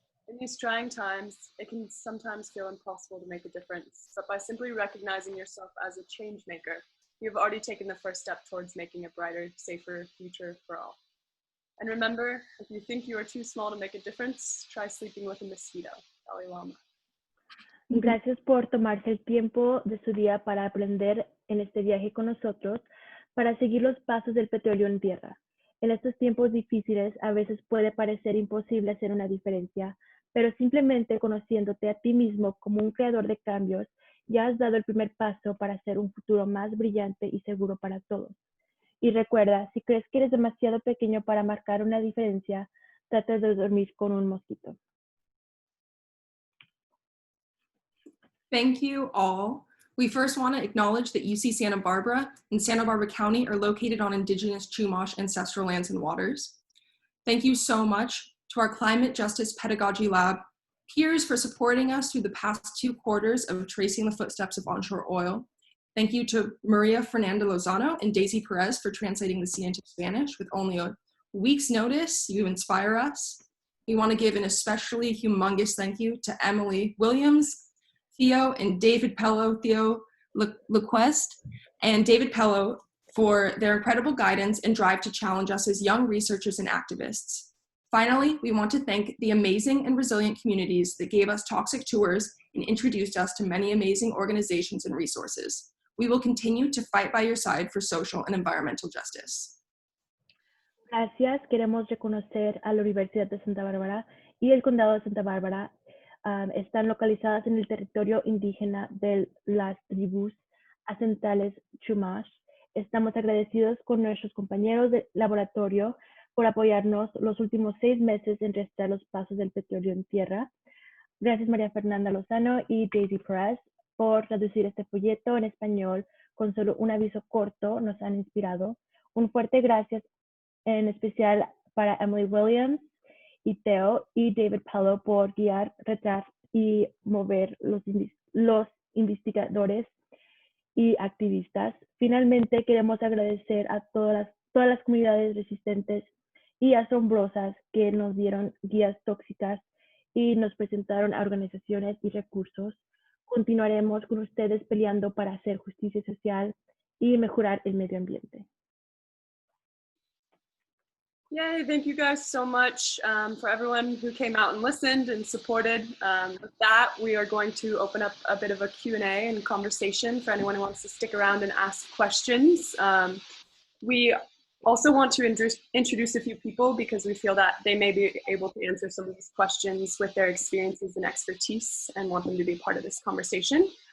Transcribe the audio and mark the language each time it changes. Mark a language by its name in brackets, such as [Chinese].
[English] In these trying times, it can sometimes feel impossible to make a difference, but by simply recognizing yourself as a change maker, you have already taken the first step towards making a brighter, safer future for all. And remember, if you think you are too small to make a difference, try sleeping with a mosquito. [Spanish] Gracias por tomarse el tiempo de su día para aprender en este viaje con nosotros, para seguir los pasos del petróleo en tierra. En estos tiempos difíciles, a veces puede parecer imposible hacer una diferencia, pero simplemente conociéndote a ti mismo como un creador de cambios, ya has dado el primer paso para hacer un futuro más brillante y seguro para todos. Y recuerda, si crees que eres demasiado pequeño para marcar una diferencia, trata de dormir con un mosquito. [English] Thank you all. We first want to acknowledge that UC Santa Barbara and Santa Barbara County are located on indigenous Chumash ancestral lands and waters. Thank you so much to our Climate Justice Pedagogy Lab peers for supporting us through the past 2 quarters of tracing the footsteps of onshore oil. Thank you to Maria Fernanda Lozano and Daisy Perez for translating the Zine into Spanish. With only a week's notice, you inspire us. We want to give an especially humongous thank you to Emily Williams, Theo and David Pellow, Theo LeQuesne and David Pellow for their incredible guidance and drive to challenge us as young researchers and activists. Finally, we want to thank the amazing and resilient communities that gave us toxic tours and introduced us to many amazing organizations and resources. We will continue to fight by your side for social and environmental justice. [Spanish] Gracias. Queremos reconocer a la Universidad de Santa Bárbara y el Condado de Santa Bárbara. Están localizadas en el territorio indígena de las tribus ancestrales Chumash. Estamos agradecidos con nuestros compañeros de laboratorio por apoyarnos los últimos 6 meses en rastrear los pasos del petróleo en tierra. Gracias María Fernanda Lozano y Daisy Perez por traducir este folleto en español con solo un aviso corto, nos han inspirado. Un fuerte gracias en especial para Emily Williams y Theo y David Pellow por guiar, retar y mover los investigadores y activistas. Finalmente, queremos agradecer a todas las comunidades resistentes y asombrosas que nos dieron guías tóxicas y nos presentaron a organizaciones y recursos. Continuaremos con ustedes peleando para hacer justicia social y mejorar el medio ambiente. [English] Yay, thank you guys so much for everyone who came out and listened and supported. With that, we are going to open up a bit of a Q&A and conversation for anyone who wants to stick around and ask questions. We also want to introduce a few people because we feel that they may be able to answer some of these questions with their experiences and expertise and want them to be part of this conversation.